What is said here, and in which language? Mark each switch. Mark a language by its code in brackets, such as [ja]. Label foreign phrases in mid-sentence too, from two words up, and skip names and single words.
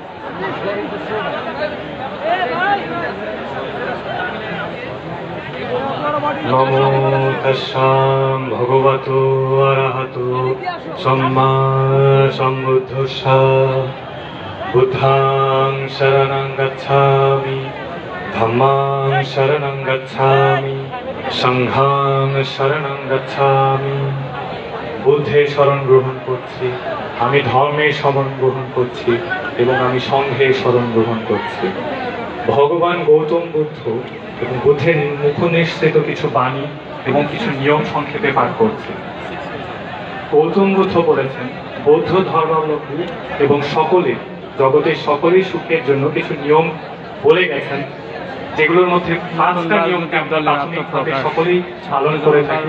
[pi] নমো তস্যা ভগবতো অরহতো সম্মা সম্বুদ্ধস্য বুদ্ধাং শরণং গচ্ছামি ধম্মাং শরণং গচ্ছামি সংঘাং শরণং গচ্ছামি। [bn] বুদ্ধের শরণ গ্রহণ করছি, আমি ধর্মের শরণ গ্রহণ করছি এবং আমি সংঘের শরণ গ্রহণ করছি। ভগবান গৌতম বুদ্ধ এবং বুদ্ধের মুখনিসৃত কিছু বাণী এবং কিছু নিয়ম সংক্ষেপে পাঠ করছে। গৌতম বুদ্ধ বলেছেন, বৌদ্ধ ধর্মাবলম্বী এবং সকলে জগতের সকলেই সুখের জন্য কিছু নিয়ম বলে গেছেন, যেগুলোর মধ্যে 5টা নিয়ম প্রাথমিকভাবে সকলেই পালন করে থাকি।